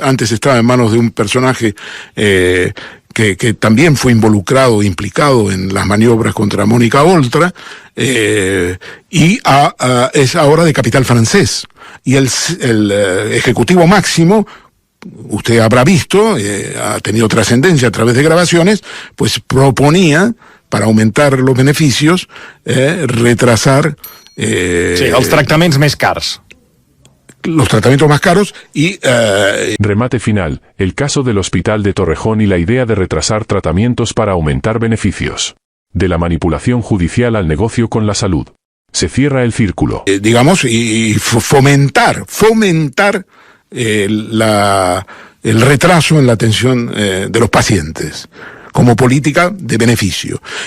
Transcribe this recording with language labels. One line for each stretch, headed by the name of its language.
Spanish: Antes estaba en manos de un personaje que también fue involucrado, implicado en las maniobras contra Mónica Oltra, y es ahora de capital francés. Y el ejecutivo máximo, usted habrá visto, ha tenido trascendencia a través de grabaciones, pues proponía, para aumentar los beneficios, retrasar...
Catalan: els tractaments més cars.
Spanish: Los tratamientos más caros y... Remate final, el caso del hospital de Torrejón y la idea de retrasar tratamientos para aumentar beneficios. De la manipulación judicial al negocio con la salud. Se cierra el círculo. Digamos, y fomentar el retraso en la atención de los pacientes como política de beneficio.